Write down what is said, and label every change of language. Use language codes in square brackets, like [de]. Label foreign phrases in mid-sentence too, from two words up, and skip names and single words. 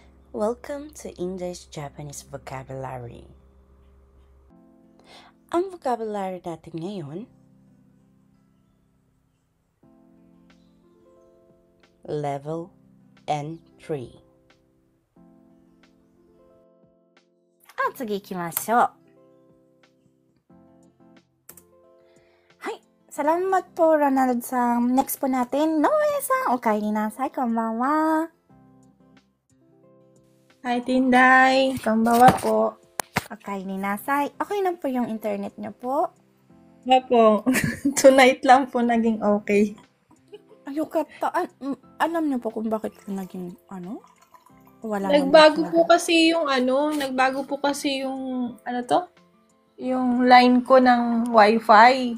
[en] Welcome to English-Japanese Vocabulary. [tl] Ang vocabulary natin ngayon, Level N3. [ja] 次行きましょう。 [tl] はい。Salamat po, Ronald-san. Next po natin, Noe-san. [ja] おかえりなさい. Konbanwa. [en] Hi, Tinday. [tl] Konbanwa po. [ja] おかえりなさい. [tl] Okay na po yung internet niyo po? Opo. Tonight lang po naging okay. Ayokata. Alam niyo po kung bakit naging Wala nagbago po kasi yung yung line ko ng Wi-Fi.